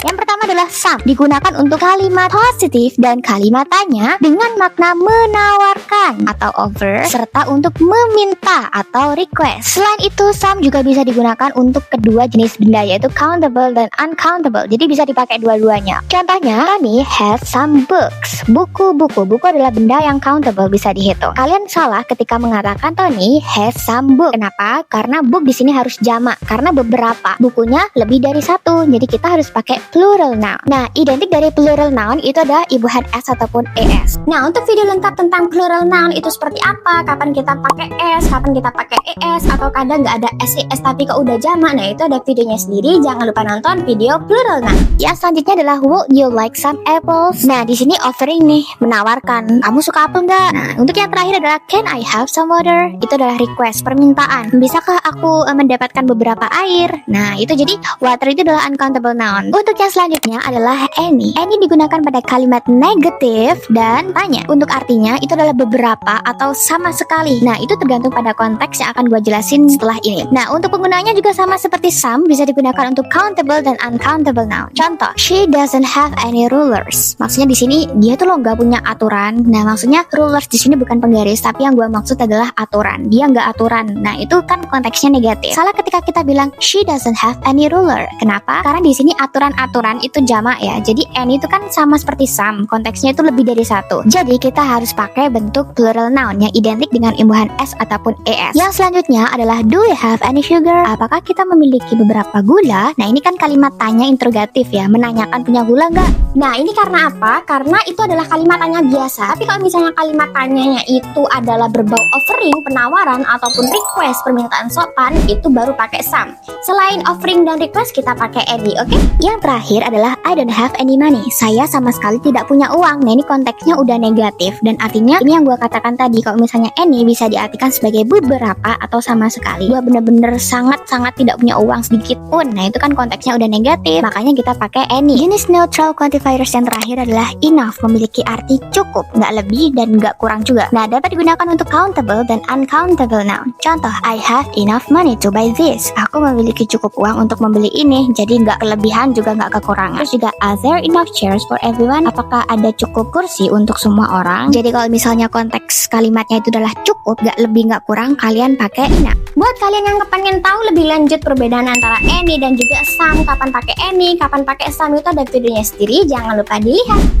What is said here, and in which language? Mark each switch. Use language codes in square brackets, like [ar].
[id] Yang pertama adalah some, digunakan untuk kalimat positif dan kalimat tanya dengan makna menawarkan atau offer, serta untuk meminta atau request. Selain itu, some juga bisa digunakan untuk kedua jenis benda, yaitu countable dan uncountable. Jadi bisa dipakai dua-duanya. [en] Contohnya, Tony has some books. [id] Buku adalah benda yang countable, bisa dihitung. Kalian salah ketika mengatakan [en] Tony has some book. [id] Kenapa? Karena book di sini harus jamak, karena beberapa bukunya lebih dari satu. Jadi kita harus pakai plural noun. Nah, identik dari plural noun itu ada ibuhan s ataupun es. Nah, untuk video lengkap tentang plural noun itu seperti apa, kapan kita pakai s, kapan kita pakai es, atau kadang nggak ada ses tapi kok udah jamak, nah itu ada videonya sendiri. Jangan lupa nonton video plural noun. Yang selanjutnya adalah [en] would you like some apples. [id] Nah, di sini offering nih, menawarkan. Kamu suka apel nggak? Nah, untuk yang terakhir adalah [en] can I have some water. [id] Itu adalah request, permintaan. Bisakah aku mendapatkan beberapa air? Nah, itu jadi water itu adalah uncountable noun. Untuk yang selanjutnya adalah any. Any digunakan pada kalimat negatif dan tanya. Untuk artinya itu adalah beberapa atau sama sekali. Nah, itu tergantung pada konteks yang akan gue jelasin setelah ini. Nah, untuk penggunaannya juga sama seperti some, bisa digunakan untuk countable dan uncountable noun. [en] Contoh, she doesn't have any rulers. [id] Maksudnya di sini dia tuh loh gak punya aturan. Nah, maksudnya rulers di sini bukan penggaris, tapi yang gue maksud adalah aturan. Dia nggak aturan. Nah, itu kan konteksnya negatif. Salah ketika kita bilang [en] she doesn't have any ruler. [id] Kenapa? Karena di sini aturan-aturan itu jamak ya. Jadi any itu kan sama seperti some, konteksnya itu lebih dari satu. Jadi kita harus pakai bentuk plural noun yang identik dengan imbuhan s ataupun es. Yang selanjutnya adalah [en] do you have any sugar? [id] Apakah kita kita memiliki beberapa gula. Nah, ini kan kalimat tanya interrogatif ya, menanyakan punya gula nggak? Nah, ini karena apa? Karena itu adalah kalimat tanya biasa. Tapi kalau misalnya kalimat tanyanya itu adalah berbau offering, penawaran, ataupun request, permintaan sopan, itu baru pakai some. Selain offering dan request, kita pakai any, oke? Yang terakhir adalah [en] I don't have any money. [id] Saya sama sekali tidak punya uang. Nah, ini konteksnya udah negatif. Dan artinya, ini yang gue katakan tadi, kalau misalnya any bisa diartikan sebagai beberapa atau sama sekali. Gue bener-bener sangat-sangat tidak punya uang sedikit pun. Nah, itu kan konteksnya udah negatif. Makanya kita pakai any. Jenis neutral quantifiers yang terakhir adalah enough, memiliki arti cukup, nggak lebih dan nggak kurang juga. Nah, dapat digunakan untuk countable dan uncountable noun. [en] Contoh, I have enough money to buy this. [id] Aku memiliki cukup uang untuk membeli ini, jadi nggak kelebihan juga nggak kekurangan. Terus juga, [en] are there enough chairs for everyone? [id] Apakah ada cukup kursi untuk semua orang? Jadi kalau misalnya konteks kalimatnya itu adalah cukup, nggak lebih nggak kurang, kalian pakai enough. Buat kalian yang kepengen tahu lebih lanjut perbedaan antara any dan juga some, kapan pakai any, kapan pakai some, itu ada videonya sendiri, jangan lupa dilihat.